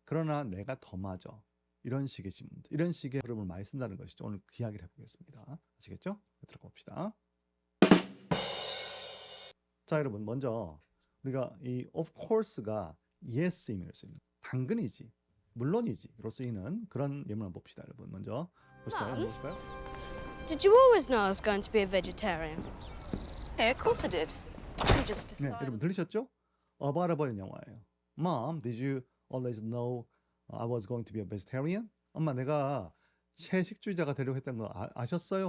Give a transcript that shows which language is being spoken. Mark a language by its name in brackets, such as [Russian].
[Korean] 그러나 내가 더 맞아. 이런 식의 질문, 이런 식의 흐름을 많이 쓴다는 것이죠. 오늘 그 이야기를 해보겠습니다. 아시겠죠? 들어가 봅시다. 자, 여러분, 먼저 우리가 이 of course가 yes 의미를 쓰이는, 당근이지, 물론이지로 쓰이는 그런 예문을 봅시다, 여러분. 먼저 보실까요? [English] Mum? [Korean] 보실까요? [English] Did you always know I was going to be a vegetarian? Yeah, of course I did. You just [Korean] 네, [English] decided. [Korean] 여러분 들으셨죠? 알아버린 영화예요. [English] Mom, did you always know I was going to be a vegetarian? [Korean] 엄마, 내가 채식주의자가 되려고 했던 거 아셨어요?